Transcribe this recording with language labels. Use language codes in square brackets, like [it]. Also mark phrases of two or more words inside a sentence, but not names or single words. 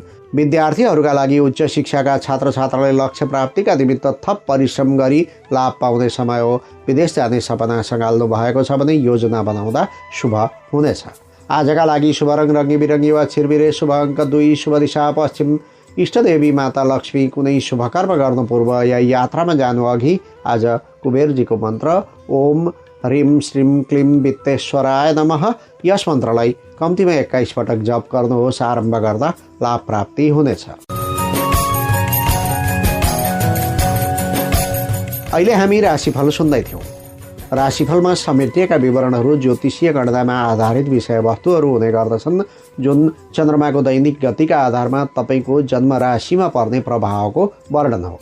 [ne] विद्यार्थीहरूका लागि उच्च शिक्षाका छात्र छात्राले लक्ष्य प्राप्तिका निमित्त थप परिश्रम गरी लाभ पाउने समय हो। विदेश जाने सपना सङ्घाल्नु भएको छ भने योजना बनाउँदा शुभ हुनेछ। आजका लागि शुभ रङ रङ्गी बिरङ्गी वा छिरबिरे, शुभ अङ्क 2, शुभ दिशा पश्चिम। इष्टदेवी माता लक्ष्मी। कुनै शुभ कर्म गर्नु पूर्व या यात्रामा जानु अघि आज कुबेरजीको मन्त्र [sa] ओम ह्रीं श्रीं क्लीं वित्तेश्वराय नमः [ne] यस मन्त्रलाई कम्तीमा 21 पटक जप गर्नुहोस्। आरम्भ गर्दा लाभ प्राप्ति हुनेछ। अहिले हामी राशिफल सुन्दै थियौँ। राशिफलमा समेटिएका विवरणहरू ज्योतिषीय गणनामा आधारित विषयवस्तुहरू हुने गर्दछन् जुन चन्द्रमाको दैनिक गतिका आधारमा तपाईँको जन्म राशिमा पर्ने प्रभावको वर्णन हो।